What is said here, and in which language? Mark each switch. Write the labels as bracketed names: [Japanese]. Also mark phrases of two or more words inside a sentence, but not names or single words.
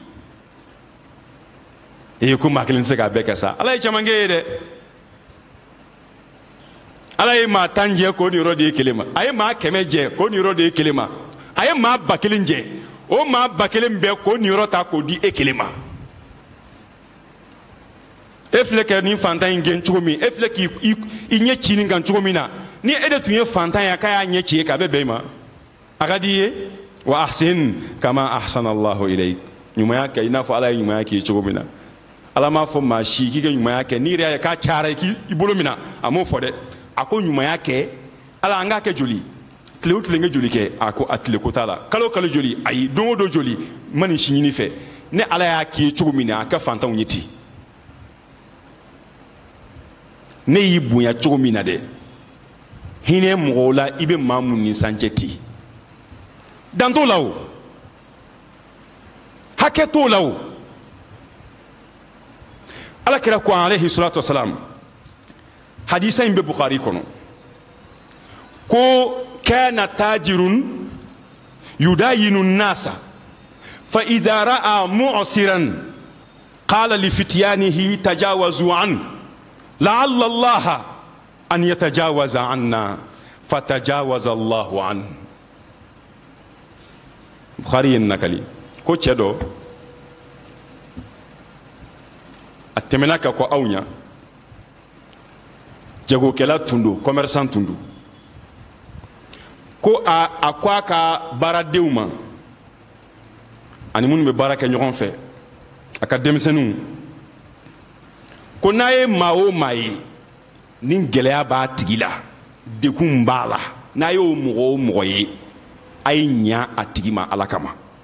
[Bambara] ko maa kelen tɛ se k'a bɛɛ kɛ sa ala ye caman kɛ ye dɛ ala ye maa 10 jɛ k'o ni yɔrɔ de ye kelen ma a ye maa 100 jɛ k'o ni yɔrɔ de ye kelen ma a ye maa 1000 jɛ o maa ba kelen bɛɛ k'o niyɔrɔ ta k'o di e kelen ma. E filɛ kɛ nin fantan in gɛn cogo min, e filɛ k'i ɲɛ ci nin kan cogo min na, ni e de tun ye fantan ye k'a y'a ɲɛ ci e kan a bɛ bɛn i ma. A ka di i ye [Arabic] وأحسن كما أحسن الله إليك. [Bambara] Ɲumanya kɛ i n'a fɔ Ala ye ɲumanya k'i ye cogo min na. Ala m'a fɔ maa si k'i ka ɲumanya kɛ n'i yɛrɛ y'a ye k'a cayara i bolo min na a m'o fɔ dɛ. A ko ɲumanya kɛ Ala an k'a kɛ joli? Tile o tile n kɛ joli kɛ? A ko a tile ko t'a la. Kalo o kalo joli? Ayi don o don joli? Ma nin si ɲini fɛ. Ni Ala y'a k'i ye cogo min na a kɛ fantanw ye ten. Ne y'i bonya cogo min na dɛ, hinɛ mɔgɔw la i bɛ maa mun nisancɛ ten. Dan t'o la o, hakɛ t'o la o. Alakira ko [Arabic] عليه الصلاة والسلام, [Bambara] hadisa in bɛ Bukhari kɔnɔ, ko [Arabic] كان تاجر يداين الناس فإذا رأى معسرا قال لفتيانه تجاوزوا عن لعل الله أن يتجاوز عنا فتجاوز الله عن. [Bambara] Bukhari yen nakali ko cɛ dɔ a tɛmɛna ka ko aw ɲa, jagokɛla tun don, commerçant tun don, ko a ko a ka baaradenw ma ani minnu bɛ baara kɛ ɲɔgɔn fɛ, a ka denmisɛnninw, ko n'a ye maa o maa ye ni gɛlɛya b'a tigi la, dekun b'a la, n'a ye o mɔgɔ o mɔgɔ ye a ye ɲa a tigi ma Ala kama.